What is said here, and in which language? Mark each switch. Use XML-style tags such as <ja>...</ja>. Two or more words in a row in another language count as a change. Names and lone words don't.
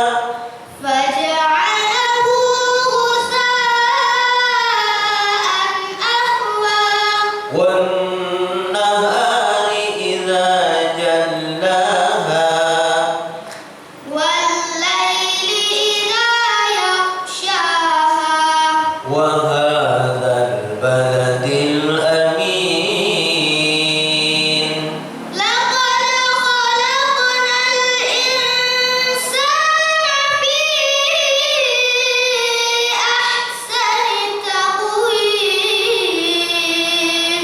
<ar>فجعله غثاء أحوى والنهار إذا جلاها والليل إذا يغشاها وهذا البلد الأمين. لقد خلقنا الإنسان في أحسن تقويم</ar>